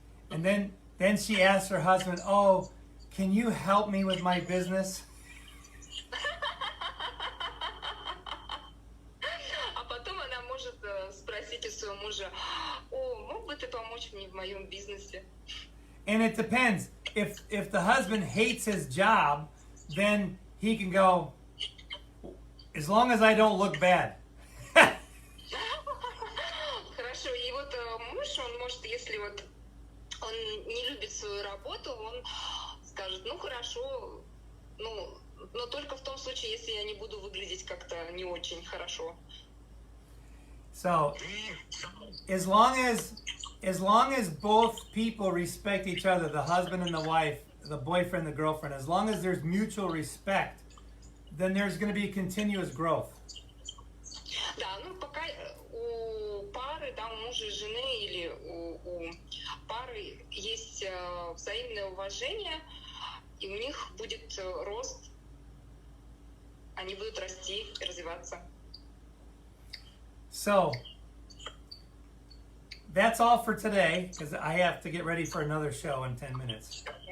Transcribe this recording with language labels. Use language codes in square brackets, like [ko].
[en] And then she asks her husband, "Oh, can you help me with my business?" [ru] А потом она может спросить у своего мужа: "О, мог бы ты помочь мне в моем бизнесе?" [en] And it depends. If the husband hates his job, then he can go, as long as I don't look bad. [ru] Хорошо, и вот муж, он может, если вот он не любит свою работу, он скажет: ну хорошо, но только в том случае, если я не буду выглядеть как-то не очень хорошо. [en] So, as long as both people respect each other, the husband and the wife, the boyfriend, the girlfriend, as long as there's mutual respect, then there's going to be continuous growth. [ru] Да, ну пока у пары, да, у мужа и жены или у пары есть взаимное уважение, и у них будет рост, они будут расти и развиваться. [en] So, that's all for today, because I have to get ready for another show in 10 minutes.